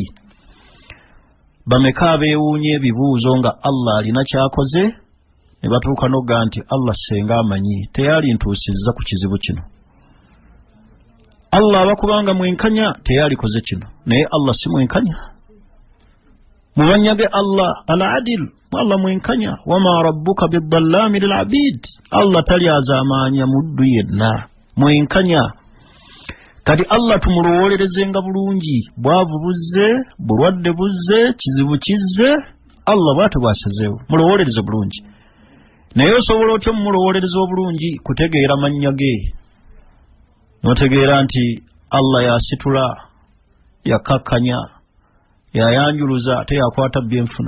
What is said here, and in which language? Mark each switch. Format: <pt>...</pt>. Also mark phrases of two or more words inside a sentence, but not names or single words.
<lg>Bameka abeewuunya ebibuuzo nga Allah alina kyakoze ne batuuka n'ogga nti Allah senga amanyi teyali ntuusizza ku kizibu kino. Allah abakubanga mwenkanya teyalikoze kino, naye Allah si mwenkanya. Mu mannya ge Allah al-adil, Allah mwenkanya.</lg> <ar>وما ربك بظلام للعبيد,</ar> <lg>Allah tali azamanya muddu yenna, mwenkanya. Kati Allah tumulowolerezenga bulungi, bwavu buzze, bulwadde buzze, kizibu kizze, Allah bw'atyo bw'asazeewo, mulowolereze bulungi. Naye osobola otya mumulowolereza obulungi? Kutegeera mannya ge, n'otegeera nti Allah yasitula, yakakkanya, yayanjuluza, ate yakwata byenfuna.</lg>